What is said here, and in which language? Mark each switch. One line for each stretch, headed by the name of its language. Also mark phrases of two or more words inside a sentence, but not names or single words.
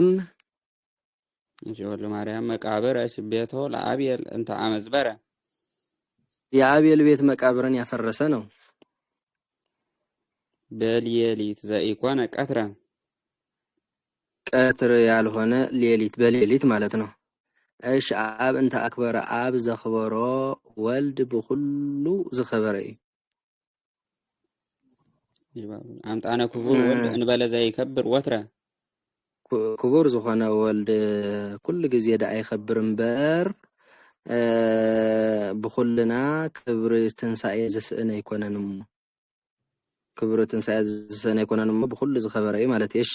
Geez: እሺ ወልደ ማርያም መቃብር እሺ ቤቶ ለአብየል እንተ አመዝበረ
Amharic: የአቤል ቤት መቃብርን ያፈረሰ ነው።
Geez: በሌሊት ዘኢኮነ ቀትረ
Amharic: ቀትር ያልሆነ ሌሊት በሌሊት ማለት ነው። እሺ
Geez: አብ እንተ አክበረ
Tigrinya: አብ ዘኽበሮ ወልድ በኩሉ ዝኸበረ
Geez: አምጣነ ክቡር ወልድ እንበለ ዘይከብር ወትረ
Tigrinya: ክቡር ዝኾነ ወልድ ኩሉ ግዜ ዳ አይኸብር እምበር ብኩልና ክብሪ ትንሳኤ ዝስእነ ይኮነን ክብሪ ትንሳኤ ዝስእነ ይኮነን ብኩሉ ዝኸበረ ማለት እሺ